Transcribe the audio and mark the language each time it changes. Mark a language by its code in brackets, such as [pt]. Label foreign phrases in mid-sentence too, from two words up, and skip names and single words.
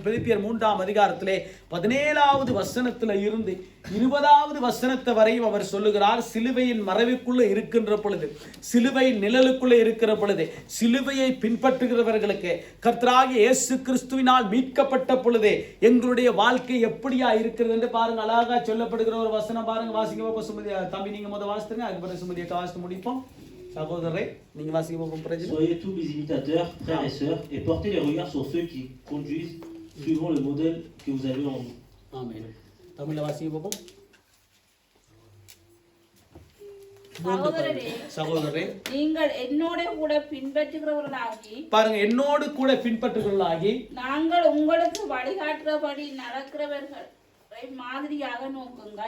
[ta] பிலிப்பியர் 3ஆம் அதிகாரத்திலே 17வது வசனத்தில் இருந்து 20வது வசனத்தை வரையும் அவர் சொல்லுகிறார், சிலுவையின் மறைவுக்குள்ள இருக்கின்ற பொழுது, சிலுவையின் நிழலுக்குள்ள இருக்கிற பொழுது, சிலுவையை பின்பற்றுகிறவர்களுக்கு கர்த்தராகிய இயேசு கிறிஸ்துவினால் மீட்கப்பட்ட பொழுது எங்களுடைய வாழ்க்கை எப்படியா இருக்கிறது என்று பாருங்க. அழகா சொல்லப்படுகிற ஒரு வசனம். பாருங்க, வாசிங்க சுமதியா. தம்பி நீங்க முதல் வாசித்துங்க, அதுக்கப்புறம் சுமதியை வாசித்து முடிப்போம். [fr] Soyez tous mes imitateurs, frères et sœurs, et portez les regards sur ceux qui conduisent suivant le modèle que vous avez en vous. [ta] Amen. தமிழ்ல வாசிங்க பாப்போம். சகோதரரே, நீங்கள் என்னோட கூட பின்பற்றுகிறவர்களாகி, பாருங்க, என்னோடு கூட பின்பற்றுகிறவர்களாகி, நாங்கள் உங்களுக்கு வழிகாட்டுறபடி நடக்கிறவர்களை மாதிரியாக நோக்குங்கள்.